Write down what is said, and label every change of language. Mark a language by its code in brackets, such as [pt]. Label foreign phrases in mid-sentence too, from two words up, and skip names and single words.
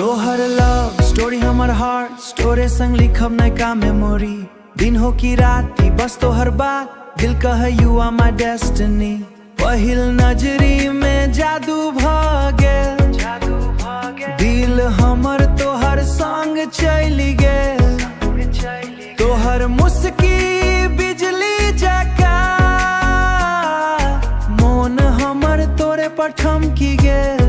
[mai] तोहर [en] love story [mai] हमर [en] heart story [mai] संग लिखब नयका मेमोरी। दिन हो की राती बस तोहर बात दिल कहे [en] you are my destiny. [mai] पहिल नजरी में जादू भागेल दिल हमर तोहर संग चली गेल। तोहर मुस्की बिजली जका मोन हमर तोरे पर ठमकी गेल।